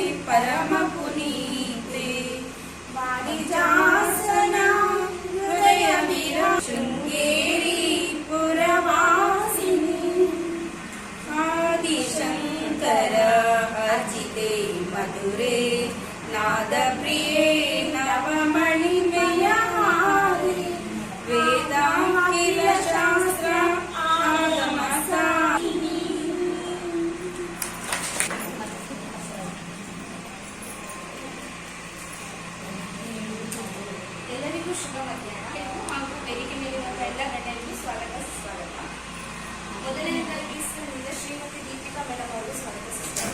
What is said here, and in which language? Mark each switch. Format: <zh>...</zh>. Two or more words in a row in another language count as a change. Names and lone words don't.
<sa>परम पुनीते वारिजासन हृदय विरा शृंगेरी पुरवासिनी आदिशंकर अर्चिते मधुरे नाद प्रिये नवमणिमय हारे वेदाखिल शास्त्र आगम साहिनी।</sa> <kn>ಎಲ್ಲರಿಗೂ ಶುಭ ಮಧ್ಯಾಹ್ನ ಹಾಗೂ ವೇದಿಕೆ ಮೇಲಿರುವ ಎಲ್ಲ ಗಣ್ಯರಿಗೆ ಸ್ವಾಗತ ಸುಸ್ವಾಗತ. ಮೊದಲನೇದಾಗಿ ಶ್ರೀಮತಿ ದೀಪಿಕಾ ಮೇಡಮ್ ಅವರು ಸ್ವಾಗತಿಸುತ್ತಾರೆ.</kn>